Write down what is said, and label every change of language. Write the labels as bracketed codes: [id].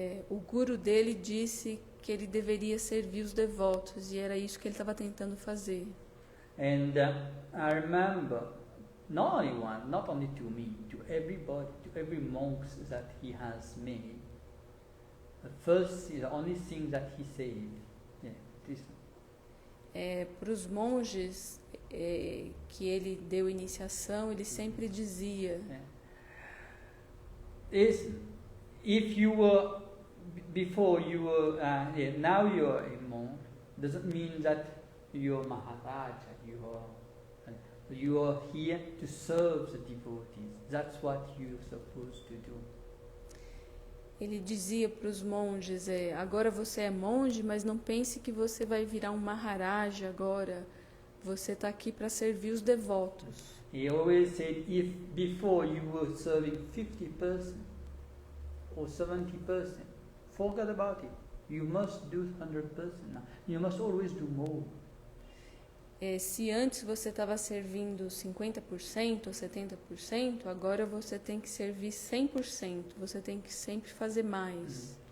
[pt] O Guru dele disse que ele deveria servir os devotos, e era isso que ele estava tentando fazer. [en] And I remember, not only to me, to everybody, to every monk that he has made, the only thing that he said, this. [pt] Para os monges que ele deu iniciação, ele sempre dizia: [en] if you were before you were now you are a monk, doesn't mean that you are Maharaja. You are here to serve the devotees. That's what you're supposed to do. [pt] Ele dizia para os monges, agora você é monge, mas não pense que você vai virar um Maharaja agora. Você está aqui para servir os devotos. [en] He always said, if before you were serving 50% or 70%, forget about it. You must do 100% now. You must always do more. [pt] se antes você estava servindo 50% ou 70%, agora você tem que servir 100%. Você tem que sempre fazer mais.